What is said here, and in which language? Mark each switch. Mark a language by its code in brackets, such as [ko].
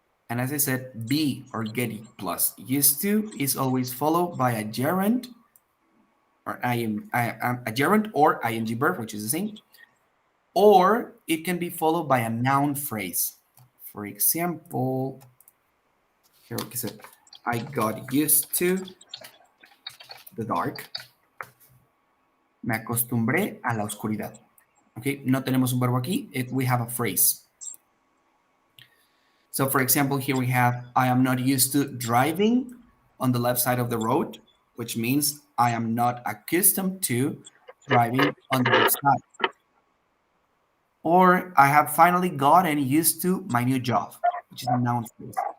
[en] And as I said, be or get plus used to is always followed by a gerund or a gerund or ing verb, which is the same. Or it can be followed by a noun phrase. For example, here we said, I got used to the dark. [es] Me acostumbré a la oscuridad. Okay, no tenemos un verbo aquí. [en] We have a phrase. So for example, here we have, I am not used to driving on the left side of the road, which means I am not accustomed to driving on the left side. Or I have finally gotten used to my new job, which is a noun phrase.